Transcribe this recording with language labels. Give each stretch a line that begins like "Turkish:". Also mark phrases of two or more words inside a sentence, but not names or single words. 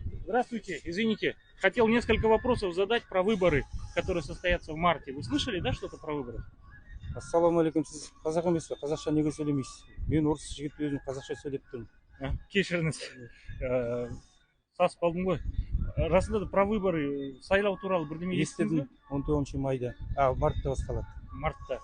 Russian: Здравствуйте, извините. Хотел несколько вопросов задать про выборы, которые состоятся в марте. Вы слышали, да, что-то про выборы?
Kazakh: Ассалаумағалейкум, сіз қазақ емес пе? Қазақша неге сөйлемейсіз? Мен орыс жігіт өзім қазақша сөйлеп тұрмын. Кешіріңіз, сасып қалдым ғой. Расында да
Russian: про выборы,
Kazakh: сайлау туралы бірдеме естідіңіз бе? Естідім, 19 майда. Мартта басталады. Мартта.